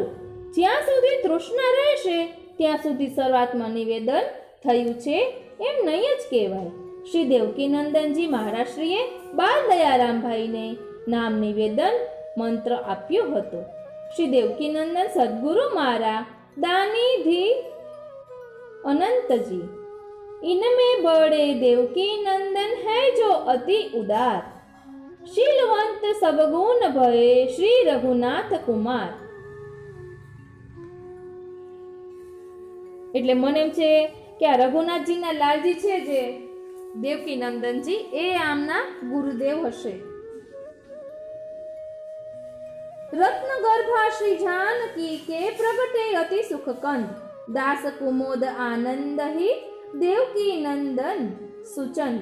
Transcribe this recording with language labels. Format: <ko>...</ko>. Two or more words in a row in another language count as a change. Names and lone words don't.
<gu>જ્યાં સુધી તૃષ્ણા રહેશે ત્યાં સુધી સર્વાત્મા નિવેદન થયું છે એમ નહીં જ કહેવાય. શ્રી દેવકીનંદનજી મહારાજશ્રીએ બાલ દયારામભાઈને નામ નિવેદન મંત્ર આપ્યો હતો. શ્રી દેવકીનંદન સદગુરુ મારા દાનિધિ અનંતજી</gu> <hi>इनमें बड़े देवकी नंदन है जो अति उदार, शीलवंत सब गुण भये श्री रघुनाथ कुमार.</hi> <gu>એટલે મને એમ છે કે આ રઘુનાથજીના લાલજી છે જે દેવકી નંદનજી એ આમના ગુરુદેવ હશે.</gu> <hi>रत्न गर्भा श्री जानकी के प्रगटे अति सुख कंद, दास कुमोद आनंद हि देवकी नंदन सुचंद.</hi>